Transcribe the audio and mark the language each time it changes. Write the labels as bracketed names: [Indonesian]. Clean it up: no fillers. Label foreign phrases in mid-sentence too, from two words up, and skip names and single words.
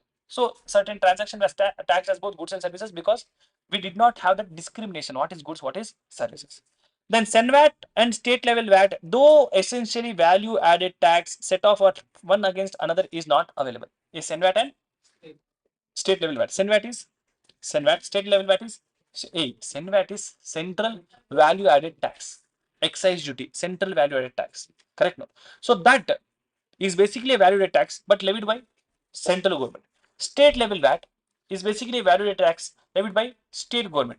[English] So certain transaction was taxed as both goods and services because we did not have that discrimination. What is goods, what is services? Then SENVAT and state level VAT, though essentially value added tax set off at one against another is not available. Is SENVAT and state level VAT. SENVAT state level VAT is SENVAT is central value added tax. Excise duty, central value added tax. Correct? No. So that is basically a value added tax but levied by central government. State level VAT is basically a value added tax levied by state government.